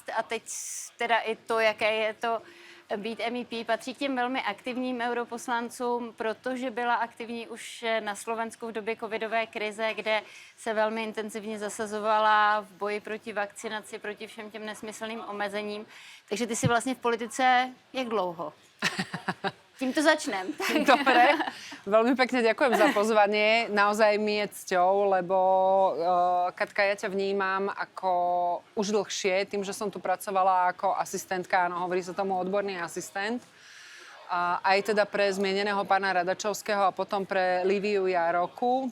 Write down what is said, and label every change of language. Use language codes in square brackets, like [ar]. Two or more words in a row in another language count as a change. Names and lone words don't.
[cs] A teď teda i to, jaké je to být MEP, patří k těm velmi aktivním europoslancům, protože byla aktivní už na Slovensku v době covidové krize, kde se velmi intenzivně zasazovala v boji proti vakcinaci, proti všem těm nesmyslným omezením. Takže ty jsi vlastně v politice jak dlouho? [sk] Týmto začnem. Dobre, veľmi pekne ďakujem za pozvanie. Naozaj mi je cťou, lebo Katka, ja ťa vnímam ako už dlhšie, tým, že som tu pracovala ako asistentka, áno, hovorí sa tomu odborný asistent. Aj teda pre zmieneného pána Radačovského a potom pre Liviu Jároku.